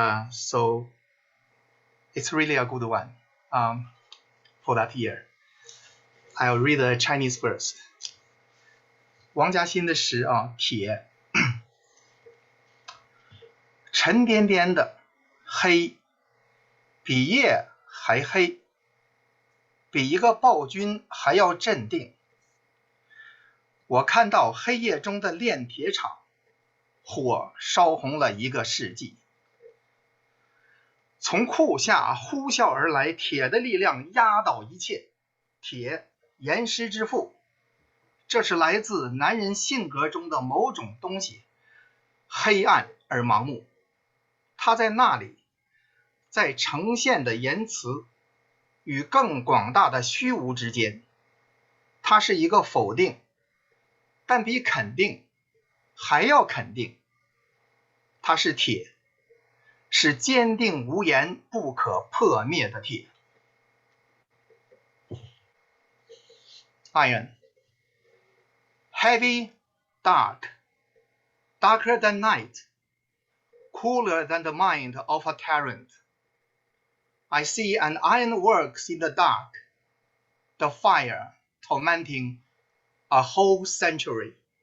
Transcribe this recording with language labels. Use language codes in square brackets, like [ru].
[en] So it's really a good one for that year. I'll read the Chinese first. [zh] 王家欣的诗啊，铁，沉甸甸的黑，比夜还黑，比一个暴君还要镇定。我看到黑夜中的炼铁厂，火烧红了一个世纪。从库下呼啸而来，铁的力量压倒一切。铁，岩石之父，这是来自男人性格中的某种东西，黑暗而盲目。它在那里，在呈现的言辞与更广大的虚无之间。它是一个否定，但比肯定还要肯定。它是铁，是坚定无言、不可破灭的铁。 [en] Iron, heavy, dark, darker than night, cooler than the mind of a tyrant. I see an iron works in the dark, the fire tormenting a whole century.